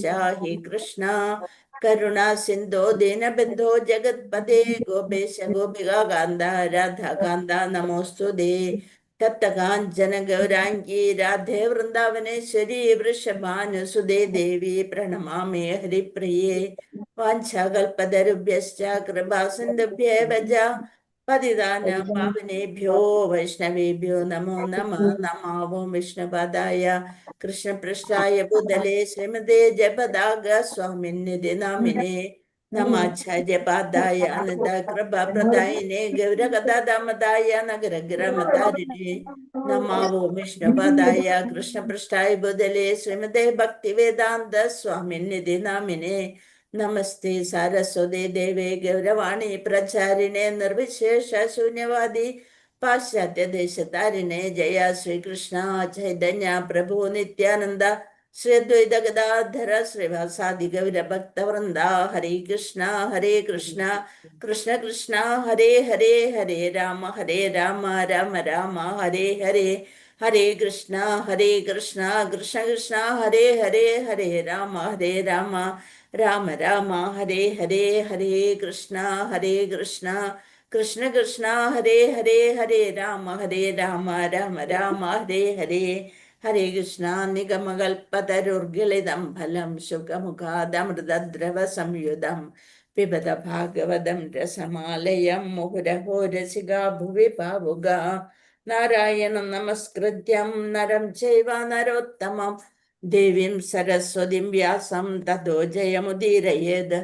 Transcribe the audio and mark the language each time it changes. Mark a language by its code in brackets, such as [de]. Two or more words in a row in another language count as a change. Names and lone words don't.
[sa] ഹി കൃഷ്ണ കരുണാ സിന്ധോ ദീനബന്ധോ ജഗത്പദേ ഗോപേശ ഗോപികാ കാന്ത രാധാകാന്ത നമോസ്തുതേ. തപ്തകാഞ്ചന ഗൗരാംഗീ രാധേ വൃന്ദാവനേശ്വരി വൃഷഭാനുസുതേ ദേവി പ്രണമാമി ഹരിപ്രിയേ. വാഞ്ചാകൽപതരുഭ്യശ്ച കൃപാസിന്ധുഭ്യേവ ച പതിതാനാം പാവനേഭ്യോ വൈഷ്ണവേഭ്യോ നമോ നമഃ. നമോ വിഷ്ണുപാദായ കൃഷ്ണപൃഷ്ഠായ ഭൂതലേ ശ്രീമതേ ജയപതാക സ്വാമിന്നിധി നാമിനേ നമാചാര്യപാദായ അനന്തകൃപാപ്രദായിനേ ഗൗരകഥാദാമതായ നഗരഗ്രാമതാരിണേ നമോ വിഷ്ണുപാദായ കൃഷ്ണപൃഷ്ഠായ ഭൂതലേ ശ്രീമതേ ഭക്തിവേദാന്ത സ്വാമിന്നിധി നാമിനേ നമസ്തേ സാരസ്വതേ ദേവേ ഗൗരവാണി പ്രചാരിണേ നിർവിശേഷ ശൂന്യവാദി പാശ്ചാത്യ ദേശതാരിണേ. ജയ ശ്രീകൃഷ്ണ ചൈതന്യ പ്രഭു നിത്യാനന്ദ ശ്രീ അദ്വൈത ഗദാധര ശ്രീവാസാദി ഗൗരഭക്തവൃന്ദ. ഹരേ കൃഷ്ണ കൃഷ്ണ കൃഷ്ണ ഹരേ ഹരേ ഹരേ രാമ രാമ രാമ ഹരേ ഹരേ ഹരേ കൃഷ്ണ കൃഷ്ണ കൃഷ്ണ ഹരേ ഹരേ ഹരേ രാമ രാമ രാമ ഹരേ ഹരേ ഹരേ കൃഷ്ണ കൃഷ്ണ കൃഷ്ണ ഹരേ ഹരേ ഹരേ രാമ രാമ രാമ ഹരേ ഹരേ ഹരേ കൃഷ്ണ. നിഗമകൽപതരുർഗളിതം ഫലം ശുഖമുഖാദമൃതദ്രവ സംയുതം പിബത ഭാഗവതം രസമാലയം മുഹുരഹോ രസികാ ഭുവി ഭാവുക. നാരായണം നമസ്കൃത്യം നരം ചൈവ നരോത്തമം ദേവീം സരസ്വതിം വ്യാസം തതോ ജയമുദീരയേത്.